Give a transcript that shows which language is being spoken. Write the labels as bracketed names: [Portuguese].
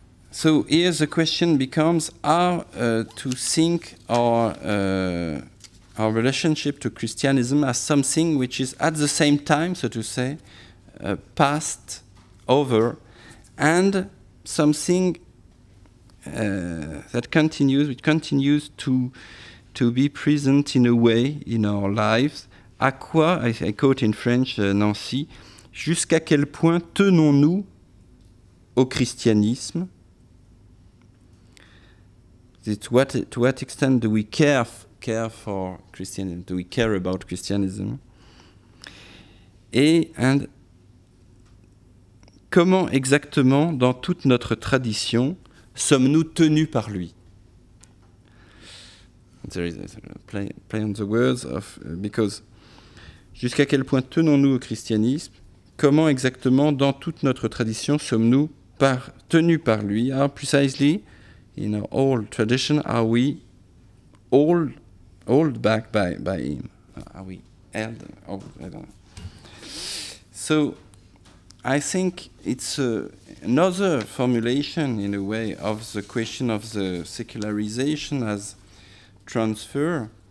[English] So here the question becomes how to think our relationship to Christianism as something which is at the same time, so to say, past, over, and something that continues to be present in a way in our lives. [French] À quoi, [English] I quote in French [French] Nancy, jusqu'à quel point tenons-nous au christianisme? [English] To what extent do we care for Christianism? Do we care about Christianism? [French] And comment exactement, dans toute notre tradition, sommes-nous tenus par lui? [English] There is a play on the words of because [French] jusqu'à quel point tenons-nous au christianisme? Comment exactement, dans toute notre tradition, sommes-nous tenus par lui? [English] How precisely, in our old tradition, are we all back by him? Are we held? Oh, I don't know. So I think it's another formulation, in a way, of the question of the secularization as transfer.